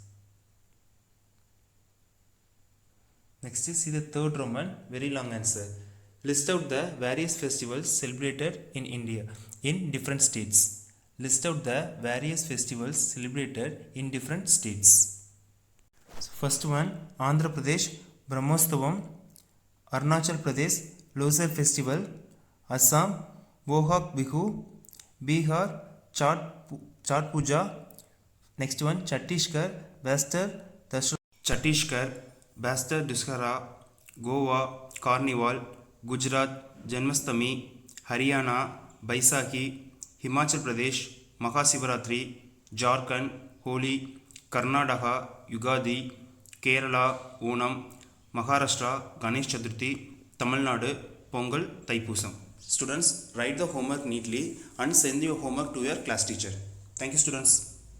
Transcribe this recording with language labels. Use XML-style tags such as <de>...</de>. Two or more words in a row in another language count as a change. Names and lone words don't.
<en>Next is see the third Roman, very long answer. List out the various festivals celebrated in India in different states. List out the various festivals celebrated in different states. So first one, Andhra Pradesh, Brahmosthavam; Arunachal Pradesh, Losar Festival; Assam, Bohag Bihu; Bihar, Chhat Puja. Next one, Chhattisgarh, Bastar Dussehra; Goa, Carnival; Gujarat, Janmashtami; Haryana, Baisakhi; Himachal Pradesh, Mahasivaratri; Jharkhand, Holi; Karnataka, Yugadi; Kerala, Onam; Maharashtra, Ganesh Chaturthi; Tamil Nadu, Pongal, Thaipusam. Students, write the homework neatly and send your homework to your class teacher. Thank you, students.</en>